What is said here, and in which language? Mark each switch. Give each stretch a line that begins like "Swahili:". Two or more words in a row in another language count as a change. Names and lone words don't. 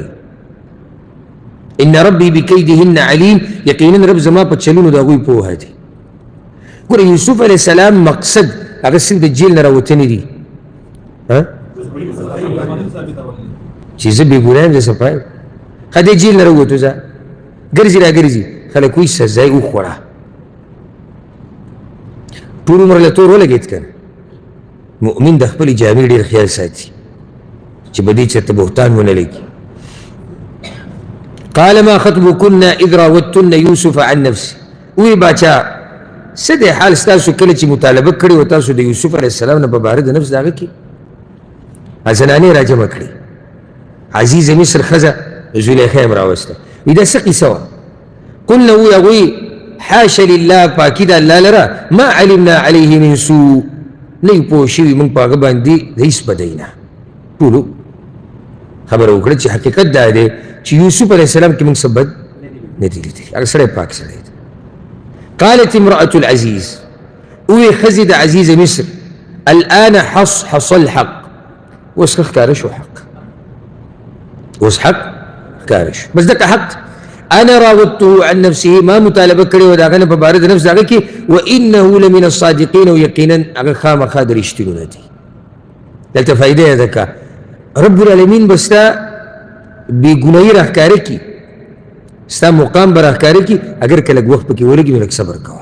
Arabic: ان ربي بكيدهن عليم
Pashto: یقینا رب زما په چلونو د هغوی پوهه دی. ګوره یوسف علیه السلام مقصد هغه صرف د جیل نه راوتنې دي چې زه بې ګناه یم زه صفا یم ښه دی جیل نه راووتو ځه ګرځي را ګرځي خلک وایي سزا یې وخوړه ټول عمر له تور ولګېد که نه. مؤمن د خپلې جامې ډېر خیال ساتي چې به دې چېرته بهتان ونه لګي.
Arabic: قال ما خطبكن اذ راودتن يوسف عن نفسه
Pashto: وی باچا څه دی حال ستاسو کله چې مطالبه کړې وه تاسو د یوسف علیه السلام نه په باره د نفس د هغه کې زنانې راجمع کړې عزیز مصر ښځه زلیخا یې هم راوسته وي دا څه قیصه وه. قلنا وی هغوی
Arabic: حاشا لله
Pashto: پاکي د الله لره
Arabic: ما علمنا عليه من سوء
Pashto: نه یو پوه شوي موږ په هغه باندې د هېڅ بدۍ نه ټولو خبره وکړه چې حقیقت دا دی چې یوسف علیه السلام کې موږ څه بد نه دي لیدلي هغه سړی پاک سړی دی.
Arabic: قالت امرأة العزيز
Pashto: اوی ښځې د عزیز مصر
Arabic: الآن حص الحق
Pashto: اوس ښه ښکاره شو حق اوس حق ښکاره شو بس دکه حق
Arabic: انا راودته عن نفسه
Pashto: ما مطالبه کړې وه د هغه نه په باره د نفس د هغه کې
Arabic: وانه لمن الصادقین
Pashto: او یقینا هغه خامخا د رښتینو نه دي. دلته فایده یې ده که رب العالمین به ستا بېګنایي راښکاره کړي ستا مقام به راښکاره کړي اگر که لږ وخت پکې ولګي نو لږ صبر کوه.